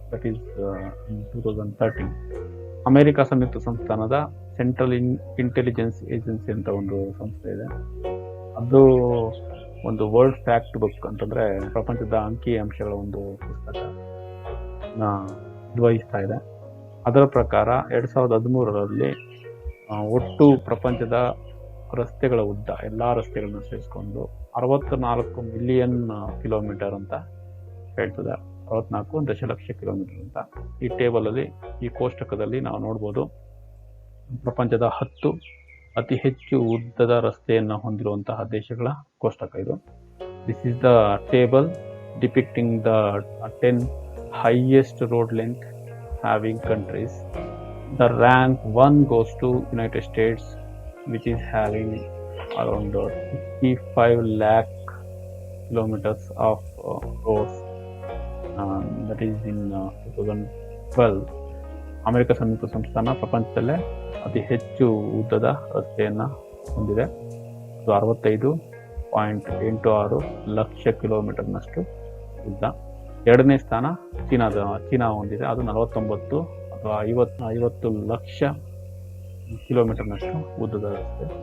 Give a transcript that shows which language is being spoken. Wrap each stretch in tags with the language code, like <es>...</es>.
<en>That is in 2013.</en> <kn>America ಸಂಯುಕ್ತ ಸಂಸ್ಥಾನದ central intelligence agency ಅಂತ ಒಂದು ಸಂಸ್ಥೆ ಇದೆ. ಅದು ಒಂದು ವರ್ಲ್ಡ್ ಫ್ಯಾಕ್ಟ್ ಬುಕ್ ಅಂತಂದ್ರೆ ಪ್ರಪಂಚದ ಅಂಕಿ ಅಂಶಗಳ ಒಂದು ಪುಸ್ತಕ ನಿರ್ವಹಿಸ್ತಾ ಇದೆ. ಅದರ ಪ್ರಕಾರ 2013ರಲ್ಲಿ ಒಟ್ಟು ಪ್ರಪಂಚದ ರಸ್ತೆಗಳ ಉದ್ದ, ಎಲ್ಲಾ ರಸ್ತೆಗಳನ್ನ ಸೇರಿಸ್ಕೊಂಡು 64 ಮಿಲಿಯನ್ ಕಿಲೋಮೀಟರ್ ಅಂತ ಹೇಳ್ತದೆ. 64 ದಶಲಕ್ಷ ಕಿಲೋಮೀಟರ್ ಅಂತ. ಈ ಟೇಬಲ್ ಅಲ್ಲಿ, ಈ ಕೋಷ್ಟಕದಲ್ಲಿ ನಾವು ನೋಡ್ಬೋದು ಪ್ರಪಂಚದ 10 ಅತಿ ಹೆಚ್ಚು ಉದ್ದದ ರಸ್ತೆಯನ್ನು ಹೊಂದಿರುವಂತಹ ದೇಶಗಳ ಕೋಷ್ಟಕ ಇದು.</kn> <en>This is the table depicting the 10 highest road length having countries. The rank 1 goes to United States, which is having around 65 lakh kilometers of roads. That is in 2012.</en> <kn>America ಸಂಯುಕ್ತ ಸಂಸ್ಥಾನ ಪ್ರಪಂಚದಲ್ಲೇ ಅತಿ ಹೆಚ್ಚು ಉದ್ದದ ರಸ್ತೆಯನ್ನ ಹೊಂದಿದೆ. ಅದು 65.86 ಲಕ್ಷ ಕಿಲೋಮೀಟರ್ನಷ್ಟು ಉದ್ದ. ಎರಡನೇ ಸ್ಥಾನ ಚೀನಾ ಹೊಂದಿದೆ. ಅದು 49 ಅಥವಾ 50 ಲಕ್ಷ ಕಿಲೋಮೀಟರ್ನಷ್ಟು ಉದ್ದದ ರಸ್ತೆ.</kn>